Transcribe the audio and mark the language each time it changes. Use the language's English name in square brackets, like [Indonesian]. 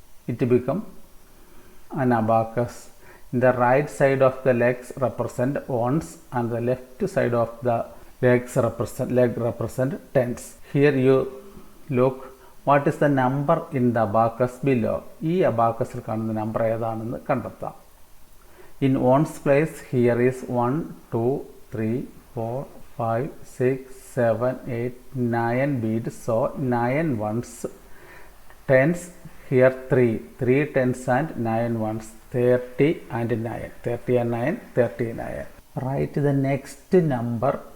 [English] It become an abacus. The right side of the legs represent ones and the left side of the leg represent tens. Here you look what is the number in the abacus below. [Malayalam] ഈ അബാക്കസിൽ കാണുന്ന number ഏതാണെന്ന് കണ്ടെത്താം. [English] In ones place here is 1 2 3 4 5 6 7 8 9 beads. So 9 ones. Tens here 3 tens and 9 ones. 30 and 9. 30 and 9 39. Write the next number